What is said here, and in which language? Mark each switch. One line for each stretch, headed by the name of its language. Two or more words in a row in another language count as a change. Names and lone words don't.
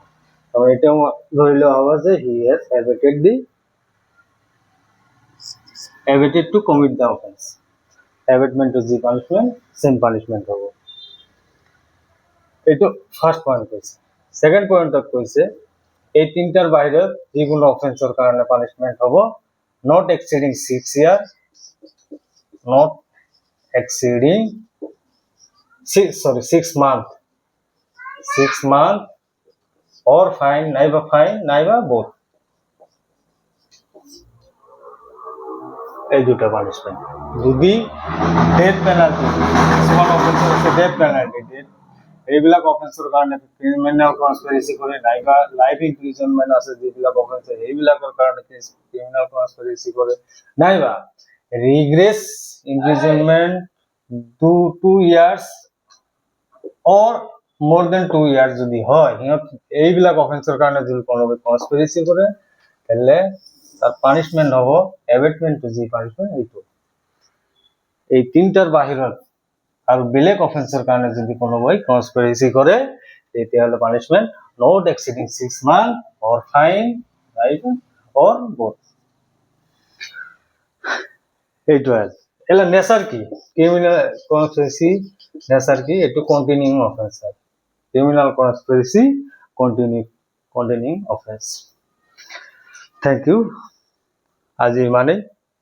Assamese: তবে এটাও ধরে লওয়া হবে যে
English: he has abated to commit the offense, abatement of the punishment same punishment হব।
Assamese: এইটো
English: first point
Assamese: কইছে।
English: second pointত
Assamese: কইছে এই তিনটার বাইরে যেগুলো অফেন্সের কারণে পানিশমেন্ট হব
English: not exceeding 6 years, not exceeding 6 months or fine
Assamese: নাইবা both, এই দুটো পানিশমেন্ট। যদি
English: death penalty,
Assamese: কিছুমান অফেন্সের আছে
English: death penalty,
Assamese: এইবিলাক অফেন্সের কারণে
English: criminal conspiracy
Assamese: করে নাইবা
English: life imprisonment
Assamese: আছে যেবিলাক অফেন্স এইবিলাকৰ কারণে
English: criminal conspiracy
Assamese: করে নাইবা
English: rigorous imprisonment 2 years or more than 2 years
Assamese: যদি হয়, সিহঁত এইবিলাক অফেন্সের কারণে যদি কোনোভাবে কনস্পিরেসি করে তাহলে তার পানিশমেন্ট হব
English: abetment to the punishment
Assamese: এইটো। এই তিনটার বাহিৰত আর বেলেগ অফেন্সের কারণে যদি কোনোভাবে কনস্পিরেসি করে তেতিয়াহ'লে পানিশমেন্ট
English: not exceeding 6 months or fine or both।
Assamese: এইটো এলা নেচার কি
English: criminal conspiracy nature
Assamese: কি, এইটো
English: continuing offense
Assamese: হয়,
English: criminal conspiracy continue containing offense. thank you.
Assamese: আজি ইমানেই।